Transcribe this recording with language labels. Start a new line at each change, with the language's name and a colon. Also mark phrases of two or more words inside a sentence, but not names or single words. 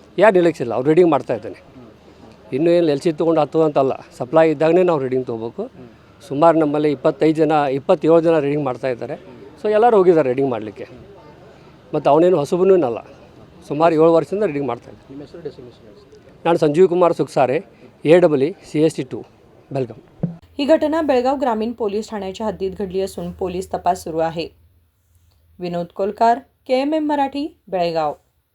Kannada: ಯಾರು ನಿರ್ಲಕ್ಷ್ಯ ಇಲ್ಲ, ಅವ್ರು ರೀಡಿಂಗ್ ಮಾಡ್ತಾ ಇದ್ದಾನೆ। ಇನ್ನೂ ಏನು LC ತೊಗೊಂಡು ಹತ್ತುವಂತಲ್ಲ, ಸಪ್ಲೈ ಇದ್ದಾಗಲೇ ನಾವು ರೀಡಿಂಗ್ ತೊಗೋಬೇಕು। ಸುಮಾರು ನಮ್ಮಲ್ಲಿ 27 ಜನ ರೀಡಿಂಗ್ ಮಾಡ್ತಾ ಇದ್ದಾರೆ। ಸೊ ಎಲ್ಲರೂ ಹೋಗಿದ್ದಾರೆ ರೀಡಿಂಗ್ ಮಾಡಲಿಕ್ಕೆ, ಮತ್ತು ಅವನೇನು ಹೊಸಬನೂ ಅಲ್ಲ, ಸುಮಾರು 7 ವರ್ಷದಿಂದ ರೀಡಿಂಗ್ ಮಾಡ್ತಾಯಿದ್ದೆ। ನಿಮ್ಮ ಹೆಸರು ಡೆಸಿಗ್ನೇಷನ್? ನಾನು ಸಂಜೀವ್ ಕುಮಾರ್ ಸುಕ್ಸಾರೆ, AEE CST2 बेळगाव।
Marathi: ही घटना बेळगाव ग्रामीण पोलीस ठाण्याच्या हद्दीत घडली असून पोलीस तपास सुरू आहे। विनोद कोलकार, KMM मराठी, बेळगाव।